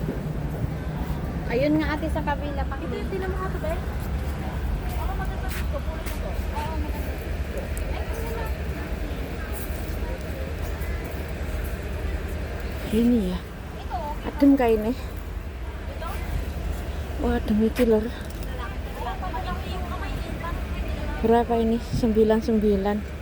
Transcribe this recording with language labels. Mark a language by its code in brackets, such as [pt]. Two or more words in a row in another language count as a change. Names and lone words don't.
[tl] Ayun nga ate sa kabila pa. Ito yung tinamo ato ba? Ako maganda dito, puro ito. Oo, maganda dito. [id] Ini ya. Adem kayak ini. Wah, adem itu lor. Berapa ini? 99.